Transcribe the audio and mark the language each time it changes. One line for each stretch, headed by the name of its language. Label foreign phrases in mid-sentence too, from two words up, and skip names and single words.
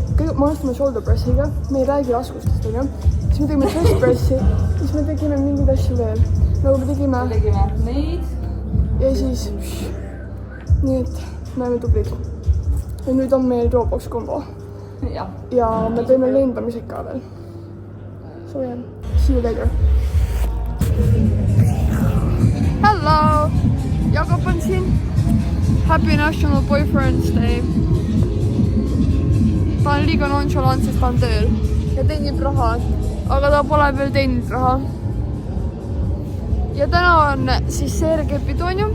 Estonian: Me alustame
English: shoulder pressiga,
Estonian: me ei räägi raskustest, onju. Siis me tegime
English: chest pressi,
Estonian: siis me tegime mingeid asju veel. Nagu me tegime neid. Ja siis nii et me oleme tublid. Ja nüüd on meil drawbox kombo. Ja me teeme lendamised ka veel.
English: So yeah, see you later. Hello!
Estonian: Jakob on siin.
English: Happy National Boyfriend's Day.
Estonian: Ta on liiga nonchalant, sest ta on tööl ja teenib raha, aga ta pole veel teeninud raha. Ja täna on siis seerekepidu, onju.